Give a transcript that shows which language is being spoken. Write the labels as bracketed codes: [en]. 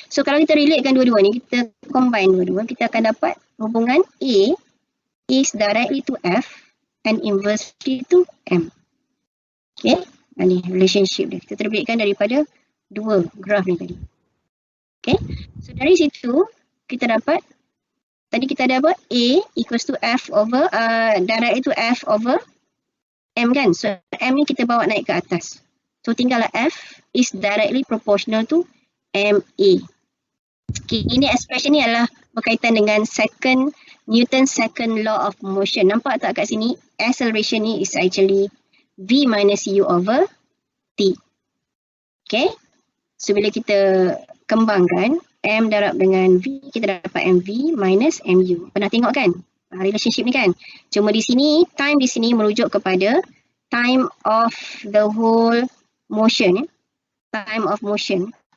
[ms] So kalau kita relatekan dua-dua ni, kita combine dua-dua, kita akan dapat hubungan [en] A is directly to F and inversely to M. [ms] Okay. Ini relationship dia. Kita terbitkan daripada 2 graf ni tadi. Okay. So dari situ kita dapat, tadi kita ada apa? [en] A equals to F over, directly to F over M [ms] kan. [en] So M [ms] ni kita bawa naik ke atas. [en] So [ms] tinggallah [en] F is directly proportional to MA. Okay, [ms] ini [en] expression [ms] ni adalah berkaitan dengan [en] Newton's second law of motion. [ms] Nampak tak kat sini? [en] Acceleration [ms] ni [en] is actually V minus U over T. Okay. [ms] So bila kita kembangkan M darab dengan V, kita dapat MV minus MU. Pernah tengok kan relationship ni kan? Cuma di sini, time di sini merujuk kepada [en] time of the whole motion, [ms] ya. [en] Time of motion.